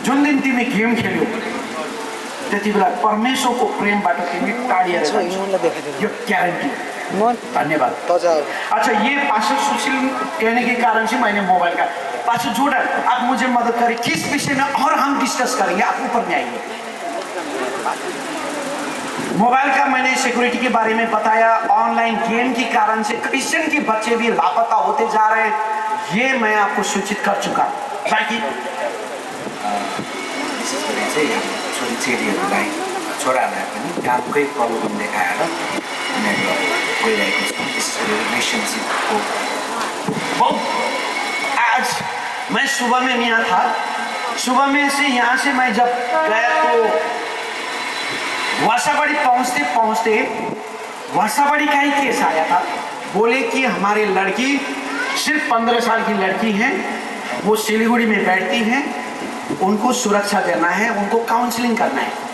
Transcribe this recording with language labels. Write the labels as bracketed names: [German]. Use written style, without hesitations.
[Nepali] जुन दिन तिमी गेम खेल्यौ त्यति बेला परमेश्वरको प्रेमबाट तिमी टाढिएर जान्छौ, यो ग्यारेन्टी। धन्यवाद। [Hindi] अच्छा, ये पास्टर सुशील कहने के कारण से मैंने मोबाइल का। पास्टर जोर्डन, आप मुझे मदद करें, किस विषय में और हम डिस्कस करेंगे? आप ऊपर में आइए। मोबाइल का मैंने सिक्योरिटी के बारे में बताया, ऑनलाइन गेम के कारण से क्रिश्चियन के बच्चे भी लापता होते जा रहे हैं, ये मैं आपको सूचित कर चुका। बाकी [Nepali] छोराहरूलाई पनि कामकै प्रब्लम देखाएर गइरहेको छ। रिलेसनसिपको [Hindi] आज मैं सुबह में यहाँ था, सुबह में से यहाँ से मैं जब गया तो वासाबाड़ी पहुंचते पहुंचते वासाबाड़ी का ही केस आया था। बोले कि हमारे लड़की सिर्फ 15 साल की लड़की है, वो सिलीगुड़ी में बैठती हैं, उनको सुरक्षा देना है, उनको काउंसलिंग करना है।